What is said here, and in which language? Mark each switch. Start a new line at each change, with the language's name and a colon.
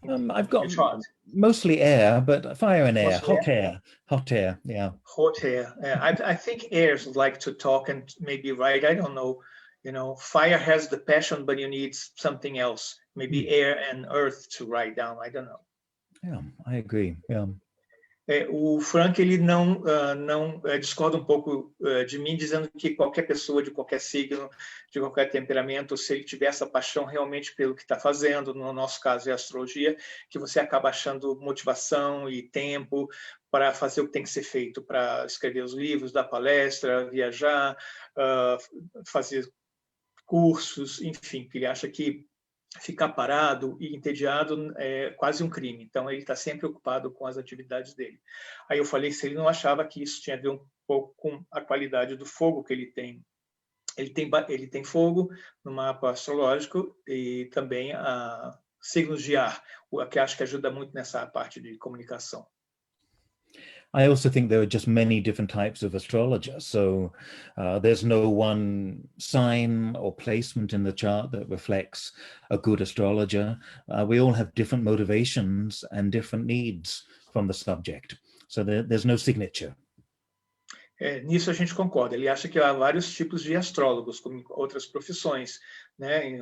English: I've got mostly air, but fire and air, hot air, yeah. Hot air. I think airs like to talk and maybe write. I don't know. Fire has the passion, but you need something else. Maybe air and earth to write down. I don't know. Yeah, I agree. Yeah.
Portuguese: O Frank, ele não discorda um pouco de mim, dizendo que qualquer pessoa de qualquer signo, de qualquer temperamento, se ele tiver essa paixão realmente pelo que está fazendo, no nosso caso é a astrologia, que você acaba achando motivação e tempo para fazer o que tem que ser feito, para escrever os livros, dar palestra, viajar, fazer cursos, enfim, que ele acha que ficar parado e entediado é quase um crime. Então, ele está sempre ocupado com as atividades dele. Aí eu falei se ele não achava que isso tinha a ver um pouco com a qualidade do fogo que ele tem. Ele tem fogo no mapa astrológico e também signos de ar, o que acho que ajuda muito nessa parte de comunicação.
English: I also think there are just many different types of astrologer. So there's no one sign or placement in the chart that reflects a good astrologer. We all have different motivations and different needs from the subject. So there's no signature.
Portuguese: Nisso a gente concorda. Ele acha que há vários tipos de astrólogos, como outras profissões, né?